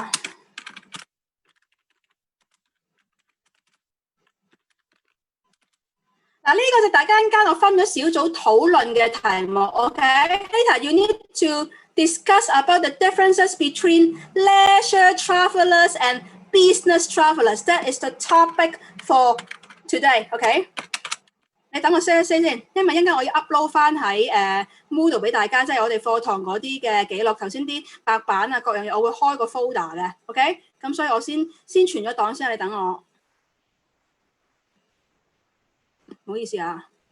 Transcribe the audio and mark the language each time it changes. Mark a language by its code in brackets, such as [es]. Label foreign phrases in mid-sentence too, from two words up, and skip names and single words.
[yue] 嗱，呢個就大家間我分咗小組討論嘅題目 [en] ，OK？Later you need to discuss about the differences between leisure travellers and business travellers. That is the topic for today，OK？、 [yue] 你等我 share 先，因為一陣間我要 upload 翻喺Moodle 俾大家，即係我哋課堂嗰啲嘅記錄。頭先啲白板啊各樣嘢，我會開個 folder 嘅 ，OK？咁所以我先傳咗檔先，你等我。唔好意思啊。